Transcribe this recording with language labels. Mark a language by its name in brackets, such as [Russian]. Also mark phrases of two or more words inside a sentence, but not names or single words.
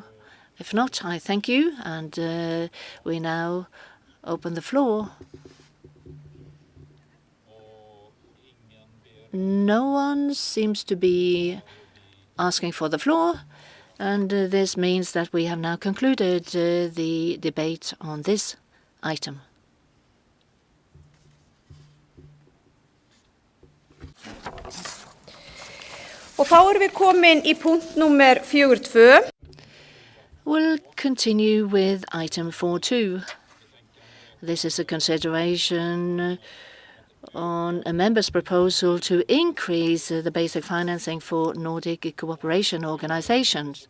[English] If not, I thank you, and we now open the floor. No one seems to be asking for the floor, and this means that we have now concluded the debate on this item. [Icelandic] Og þá erum við komin í punkt nummer 42. [English] We'll continue with item 4.2. This is a consideration on a member's proposal to increase the basic financing for Nordic cooperation organizations.